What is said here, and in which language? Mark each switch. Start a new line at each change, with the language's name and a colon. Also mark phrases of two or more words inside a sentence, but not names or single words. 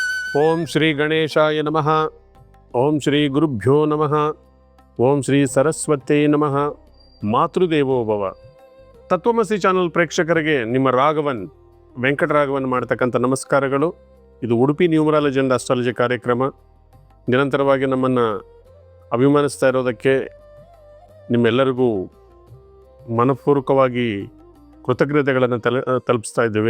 Sanskrit: ಓಂ ಶ್ರೀ ಗಣೇಶಾಯ ನಮಃ. ಓಂ ಶ್ರೀ ಗುರುಭ್ಯೋ ನಮಃ. ಓಂ ಶ್ರೀ ಸರಸ್ವತೇ ನಮಃ. ಮಾತೃದೇವೋ ಭವ.
Kannada: ತತ್ವಮಸಿ ಚಾನಲ್ ಪ್ರೇಕ್ಷಕರಿಗೆ ನಿಮ್ಮ ರಾಘವನ್ ವೆಂಕಟರಾಘವನ್ ಮಾಡ್ತಕ್ಕಂಥ ನಮಸ್ಕಾರಗಳು. ಇದು ಉಡುಪಿ
English: numerology and astrology
Kannada: ಕಾರ್ಯಕ್ರಮ. ನಿರಂತರವಾಗಿ ನಮ್ಮನ್ನು ಅಭಿಮಾನಿಸ್ತಾ ಇರೋದಕ್ಕೆ ನಿಮ್ಮೆಲ್ಲರಿಗೂ ಮನಪೂರ್ವಕವಾಗಿ ಕೃತಜ್ಞತೆಗಳನ್ನು ತಲುಪಿಸ್ತಾ ಇದ್ದೇವೆ.